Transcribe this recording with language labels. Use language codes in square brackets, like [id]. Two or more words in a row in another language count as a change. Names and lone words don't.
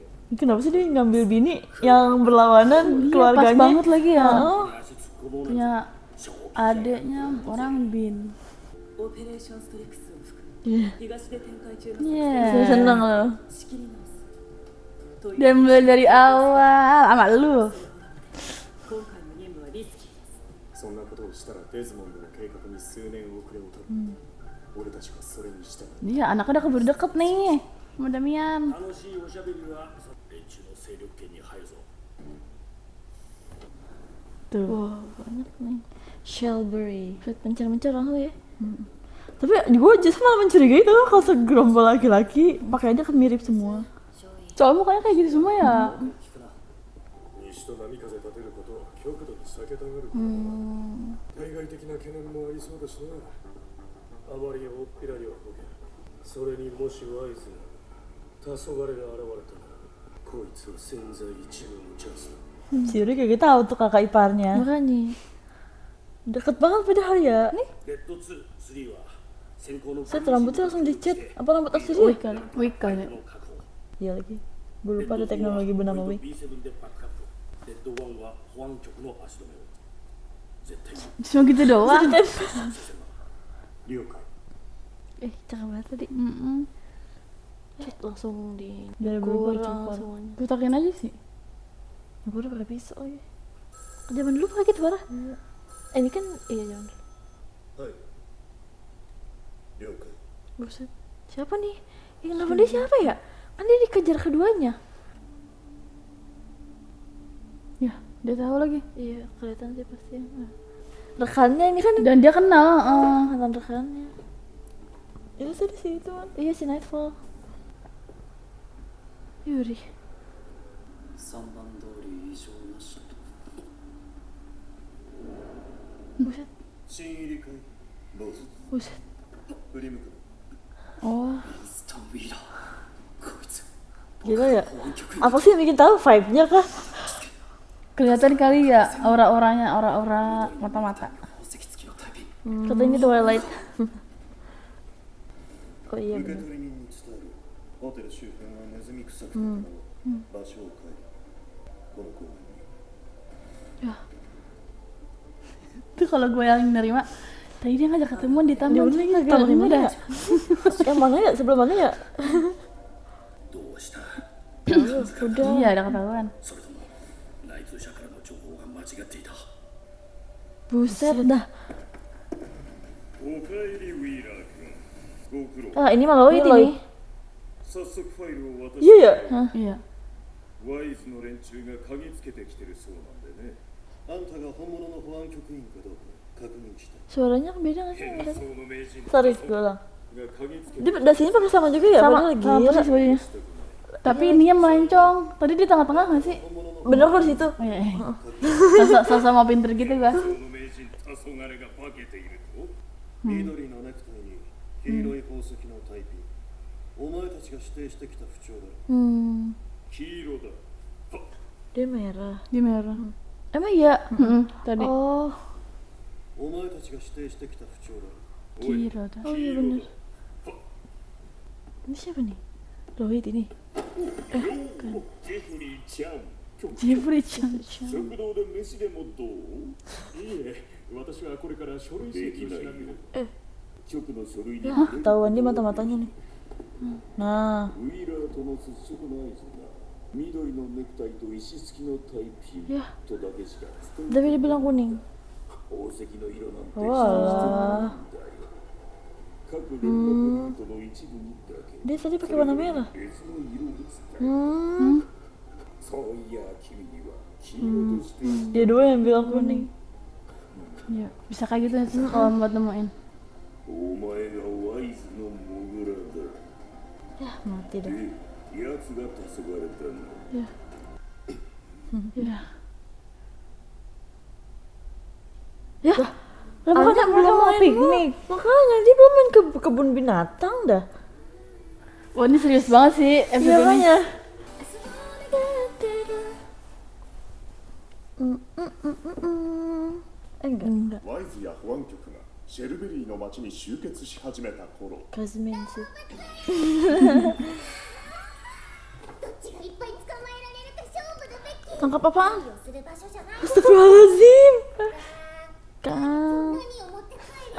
[id] Kenapa sih dia ngambil bini yang berlawanan Iya, keluarganya? pas banget lagi ya. Heeh. [ja] 足突っ込もう [id] Punya [ja] なんて正気 [id] adeknya orang Bin. [ja] オペレーションストリクスを含む [id] Iya. [ja] 東で展開中の [id] Yeah. Seneng loh. [ja] 仕切り直すという [id] Dan mulai dari awal sama lu. [ja] 今回の任務はリスキーですそんなことをしたらデズモンドの計画に数年遅れを取る、俺たちはそれに従う [id] Dia anaknya udah keburu deket nih sama Damian. [ja] 楽しいおしゃべりは連中の勢力圏に入るぞ [id] Tuh. Wah, banyak nih. Shelbury. Mencar-mencar orang lu ya. Tapi gue justru malah mencurigai tuh kalau segerombol laki-laki pakaiannya kan mirip semua. Soalnya mukanya kayak gitu semua ya. [ja] 聞くな西と波風立てることを極度に避けたがる、対外的な懸念もありそうだしなあまり大っぴらにはボケそれにもしワイズ黄昏が現れたらこいつは千載一遇のチャンスだ [id] Si Yuri kayak tahu tuh kakak iparnya. Makanya. Deket banget padahal ya. Nih, [ja] レッド2、3は先行の [id] set rambutnya langsung dicat. Apa rambut asli Wika, dia? Wika ya. [ja] の確保 [id] Iya lagi. Gue lupa ada teknologi bernama Wik. [ja] B7 でバックアップレッド1は保安局の足止めを絶対に [id] Cuma gitu doang. [ja] 了解 [id] Cakep banget tadi. Cet langsung di Dari kurang berapa semuanya. Putakin aja sih. Gue udah pakai pisau ya. Zaman dulu pakai gitu parah. Ini kan iya jangan. [ja] はい了解 [id] Buset. Siapa nih? Yang nelfon dia siapa ya? Kan dia dikejar keduanya. Ya, dia tahu lagi. Iya, kelihatan sih pasti. Rekannya ini kan Dan dia kenal. mantan rekannya. Itu tadi sih itu kan. Iya si Nightfall. Yuri. [ja] 3番通り異常なし [id] Buset. [ja] 新入りかいどうぞ [id] Buset. [ja] 振り向く [id] Oh, [ja] インストンウィーラーこいつ [id] gila ya. [ja] 本局員 [id] Apa sih yang bikin tahu vibe-nya kah? Kelihatan kali ya aura-auranya, aura-aura mata-mata. [ja] 宝石付きのタイピ [id] Kata ini Twilight. Oh iya [ja] 受け [id] benar. [ja] 取り人に伝えるホテル周辺はネズミ臭くても場所を変えるこの公園に [id] Itu kalau gue yang nerima, tadi dia ngajak ketemuan di taman, Di mana kalau di ini mana? dah. Yang mana ya? Sebelum mana ya? [ja] どうした [id] Udah. Iya, ada ketahuan. [ja] それとも内通者からの情報が間違っていた [id] Buset dah. [ja] おかえりウィーラー君ご苦労 [id] Ah, ini malah Lloyd ini. [ja] 早速ファイルを渡 [id] Iya ya? [ja] いや、ワイズの連中が嗅ぎつけてきてるそうなんでねあんたが本物の保安局員かどうか確認した [id] Suaranya beda nggak sih? [ja] 変装の名人 [id] Sorry, gue ulang. [ja] が嗅ぎつけ [id] Dia dasinya pakai sama juga ya? sama, Padahal sama gila. persis bajunya. Tapi ininya melencong. Tadi di tengah-tengah nggak sih? Bener kok di situ. Oh, iya, iya. Sosok mau pinter gitu gua. [ja] その名人黄昏が化けていると緑のネクタイに黄色い宝石のタイピンお前たちが指定してきた不調だろ 黄色だ [id] Dia merah. Di merah. Emang iya? Tadi. Oh, [ja] お前たちが指定してきた不調だろおい [id] Kira dah. oh iya bener. Ini siapa nih? Lloyd ini. [ja] ジェフリーちゃん [id] Jeffrey Chan. [ja] 食堂で飯でもどういいえ私はこれから書類請求しなければ局の書類に [id] Yah, ketahuan dia mata-matanya nih. Nah, [ja] ウィーラーとの接触の合図が緑のネクタイと石付きのタイピンやとだけしか伝え [id] tapi dia bilang kuning. [ja] 宝石の色なんて [id] Walah. [ja] 各連絡ルートの一部にだけ [id] Dia tadi pakai warna merah. [ja] 別の色を伝え [id] Hmm, [ja] そういや君には黄色として [id] dia dua yang bilang kuning. Iya, bisa kayak gitu sih kalau buat nemuin. [ja] お前がワイズのモグラだ [id] Yah, mati dah. [ja] で奴が黄昏れたの [id] Iya. Ya, lah makanya belum mau piknik. Makanya dia belum main ke kebun binatang dah. Wah, ini serius banget sih Iya episode ini. makanya. Enggak. [ja] ワイズや保安局がシェルベリーの町に集結し始めた頃 [id] Kasmin sih. [ja] どっちがいっぱい捕まえられるか勝負だべき [id] Tangkap apaan? [ja] する場所じゃない [id] Astagfirullahaladzim. Kang. [ja] 何を持って帰る